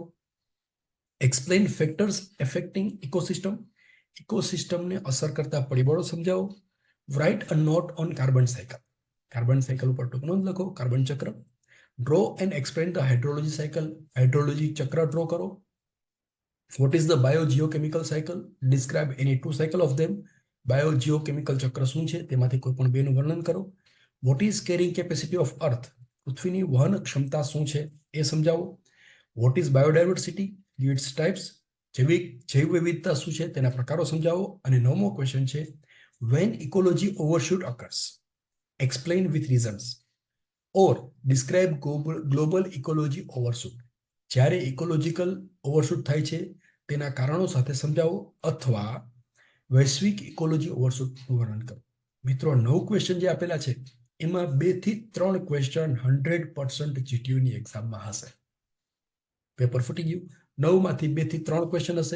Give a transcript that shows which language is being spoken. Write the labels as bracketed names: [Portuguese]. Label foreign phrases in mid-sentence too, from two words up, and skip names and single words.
[English] Explain factors affecting ecosystem. [Gujarati] ઇકોસિસ્ટમને અસર કરતા પરિબળો સમજાવો. [English] Write a note on carbon cycle. carbon cycle [Gujarati] ઉપર ટૂંક નોંધ લખો, કાર્બન ચક્ર. [English] Draw and explain the hydrology cycle. [Gujarati] હાઇડ્રોલોજી ચક્ર ડ્રો કરો. [English] What is the biogeochemical cycle? Describe any two cycle of them. [Gujarati] બાયોજીઓકેમિકલ ચક્ર શું છે તેમાંથી કોઈ પણ બેનું વર્ણન કરો. [English] What is carrying capacity of earth? [Gujarati] પૃથ્વીની વહન ક્ષમતા શું છે એ સમજાવો. [English] What is biodiversity? Give its types. [Gujarati] જૈવ વિવિધતા શું છે તેના પ્રકારો સમજાવો. અને 9મો ક્વેશ્ચન છે [English] when ecology overshoot occurs, explain with reasons or describe global ecology overshoot. [Gujarati] જ્યારે [English] ecological overshoot [Gujarati] થાય છે તેના કારણો સાથે સમજાવો અથવા વૈશ્વિક [English] ecology overshoot [Gujarati] વર્ણન કરો. મિત્રો 9 ક્વેશ્ચન જે આપેલા છે એમાં 2 થી 3 ક્વેશ્ચન 100% જીટીયુની એક્ઝામમાં હશે. પેપર ફૂટી ગયું. 9 માંથી 2 થી 3 ક્વેશ્ચન હશે.